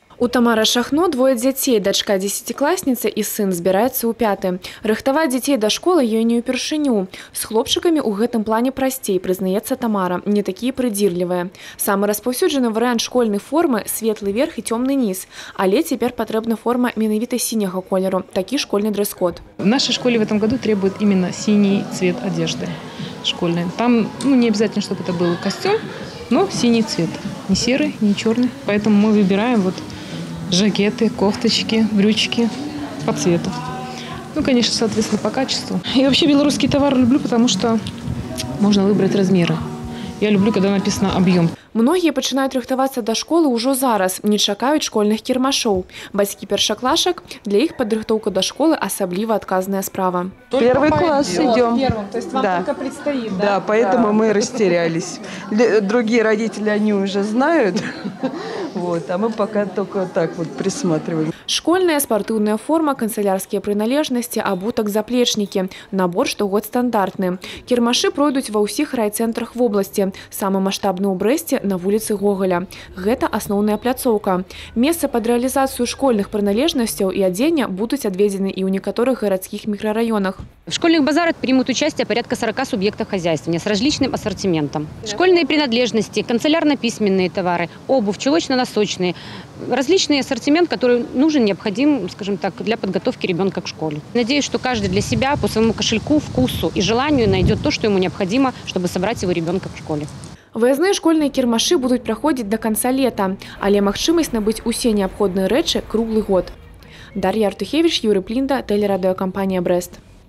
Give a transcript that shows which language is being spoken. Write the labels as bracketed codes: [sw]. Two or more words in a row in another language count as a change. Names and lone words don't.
[be] У Тамары Шахно двое дзяцей, дачка 10-класніца і сын збіраецца ў 5. Рыхтаваць дзяцей да школы ёй не ўпершыню. З хлопчыкамі ў гэтым плане прасцей, прызнаецца Тамара, не такія прыдзірлівыя. Самы распаўсюджаны варыянт школьнай формы – светлы верх і цёмны низ. Але цяпер патрэбна форма менавіта сіняга колеру, такі школьны дресс-код. [ru] В нашей школе в этом году требует именно синий цвет одежды школьной. Там не обязательно, чтобы это был костюм, но синий цвет. Не серый, не черный. Поэтому мы выбираем жакеты, кофточки, брючки по цвету. Конечно, соответственно, по качеству. И вообще белорусский товар люблю, потому что можно выбрать размеры. Я люблю, когда написано объем. [be] Многія пачынаюць рыхтавацца да школы ўжо зараз, не чакаюць школьных кірмашоў. Бацькі першаклашак, для іх падрыхтоўка да школы асабліва адказная справа. [ru] Первый класс идем. То есть вам только предстоит, да? Да, поэтому мы растерялись. Другие родители, они уже знают, а мы пока только так присматриваем. [be] Школьная спартыўная форма, канцелярскія прыналежнасці, абутак, заплечнікі. Набор штогод стандартны. Кірмашы пройдуць ва ўсіх райцэнтрах вобласці. Самы маштабны ў Брэсце на вуліцы Гоголя. Гэта асноўная пляцоўка. Месца пад рэалізацыю школьных прыналежнасцяў і адзення будуць адведзены і ў некаторых гарадскіх мікрараёнах. [ru] В школьных базарах примут участие порядка 40 субъектов хозяйствования с различным ассортиментом. Школьные принадлежности, канцелярно-письменные товары, обувь, чулочно-носочные. Различный ассортимент, который нужен, необходим, скажем так, для подготовки ребенка к школе. Надеюсь, что каждый для себя по своему кошельку, вкусу и желанию найдет то, что ему необходимо, чтобы собрать его ребенка в школе. [be] Выязныя школьныя кірмашы будуць праходзіць да канца лета, але магчымасць набыць усе неабходныя рэчы круглы год. Дар'я Артухевіч, Юрый Плінда, тэлерадыёкампанія «Брэст».